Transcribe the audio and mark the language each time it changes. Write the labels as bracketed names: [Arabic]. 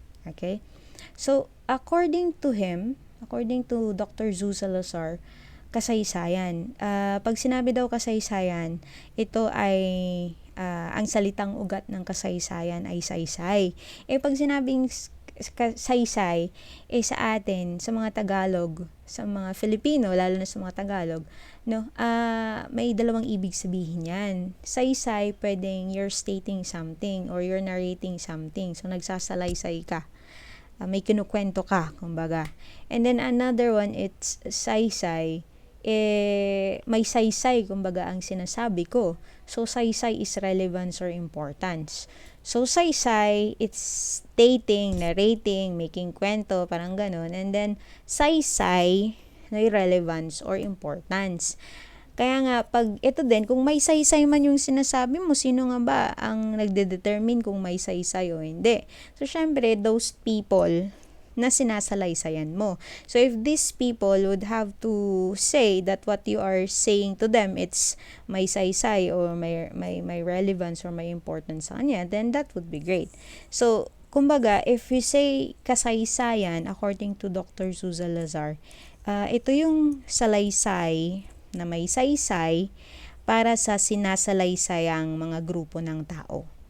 [English] Okay, so according to him, according to Dr. [Filipino] Salazar, kasaysayan. Pag sinabi daw kasaysayan, ito ay ang salitang ugat ng kasaysayan ay saysay. Pag sinabing saysay, sa atin, sa mga Tagalog, sa mga Filipino, lalo na sa mga Tagalog, no, may dalawang ibig sabihin yan. [English] Saysay, [Filipino] pwedeng [English] you're stating something or you're narrating something. [Filipino] So, nagsasalaysay ka. May kinukwento ka, kumbaga. [English] And then another one, it's saysay. [Filipino] May saysay, kumbaga, ang sinasabi ko. [English] So, saysay is relevance or importance. So, saysay, it's stating, narrating, making kwento, [Filipino] parang ganun. [English] And then, saysay, may relevance or importance. [Filipino] Kaya nga, pag ito din, kung may saysay man yung sinasabi mo, sino nga ba ang nagde-determine kung may saysay o hindi? So, syempre, [English] those people [Filipino] na sinasalaysayan mo. [English] So, if these people would have to say that what you are saying to them, it's [Filipino] may saysay or may relevance or may importance sa kanya, [English] then that would be great. So, kumbaga, if you say kasaysayan, according to Dr. [Filipino] Salazar, ito yung salaysay na may saysay para sa sinasalaysayang mga grupo ng tao.